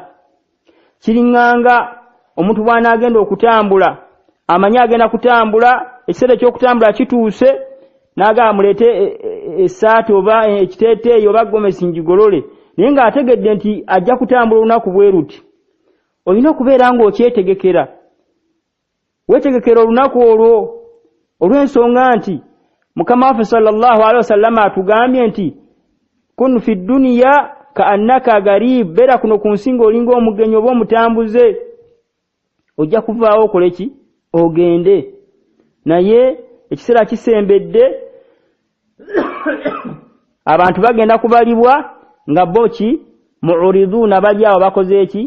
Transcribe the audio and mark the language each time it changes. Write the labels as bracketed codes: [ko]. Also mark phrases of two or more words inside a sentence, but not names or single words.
[lg] Kiringanga omuntu bw'anaagenda okutambula, amanyi agenda kutambula, ekiseera ky'okutambula kituuse, n'agamba muleete essaati oba ekiteeteeyi oba gomesi njigolole, naye ng'ategedde nti ajja kutambula olunaku bwe ruti. Olina okubeera ng'okyetegekera. Weetegekera olunaku olwo olw'ensonga nti Mukama waffe [ar] صلى الله عليه وسلم [lg] atugambye nti [ar] كن في الدنيا كأنك غريب, [lg] beera kuno ku nsi ng'olinga omugenyi oba omutambuze. Ojja kuvaawo okole ki? Ogende. Naye ekiseera kisembedde abantu bagenda kubalibwa nga bo ki? Mu'riduna, bali awo bakoze eki?